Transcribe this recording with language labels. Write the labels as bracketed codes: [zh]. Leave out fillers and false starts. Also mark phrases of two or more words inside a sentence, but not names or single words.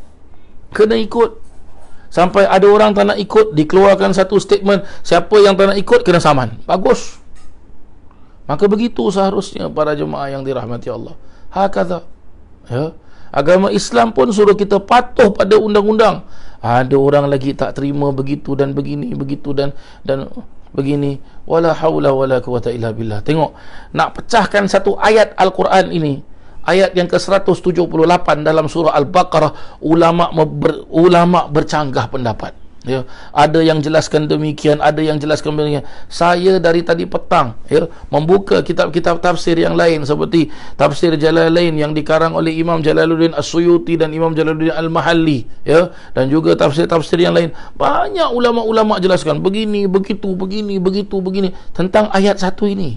[ms] Sampai ada orang tak nak ikut, dikeluarkan satu statement, siapa yang tak nak ikut kena saman. Bagus. Maka begitu seharusnya para jemaah yang dirahmati Allah. [ar] Hakadha. Ya. [ms] Agama Islam pun suruh kita patuh pada undang-undang. Ada orang lagi tak terima begitu dan begini, begitu dan begini. [ar] ولا حول ولا قوة إلا بالله. [ms] Tengok, nak pecahkan satu ayat Al-Quran ini, ayat yang ke-178 dalam surah Al-Baqarah, ulama bercanggah pendapat. Ya, ada yang jelaskan demikian, ada yang jelaskan demikian. Saya dari tadi petang ya membuka kitab-kitab tafsir yang lain seperti tafsir Jalalain yang dikarang oleh Imam Jalaluddin As-Suyuti dan Imam Jalaluddin Al-Mahalli ya, dan juga tafsir-tafsir yang lain. Banyak ulama-ulama jelaskan begini, begitu, begini, begitu, begini tentang ayat satu ini.